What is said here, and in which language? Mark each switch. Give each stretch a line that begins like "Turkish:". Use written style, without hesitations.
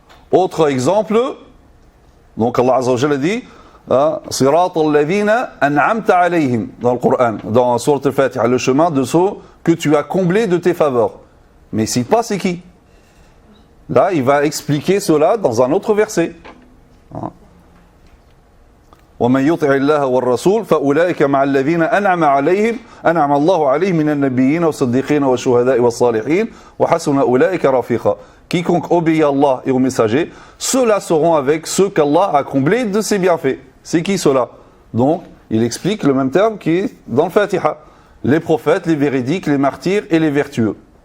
French: Autre exemple, donc Allah Azza wa Jalla dit
Arabic: Sirat al-ladhina an'amta alayhim
French: dans le Coran, dans Surat al-Fatiha, le chemin de ceux que tu as comblés de tes faveurs. Mais il ne cite pas c'est qui. Là, il va expliquer cela dans un autre verset.
Arabic: ومن يطع الله والرسول فأولئك مع الذين أنعم الله عليهم من النبيين والصديقين والشهداء والصالحين وحسن أولئك رفيقا.
French: Quiconque obéit à Allah et aux messagers, ceux-là seront avec ceux qu'Allah a comblés de ses bienfaits. C'est qui ceux-là? Donc, il explique le même terme qui est dans le Fatiha. Les prophètes, les véridiques, les martyrs et les vertueux.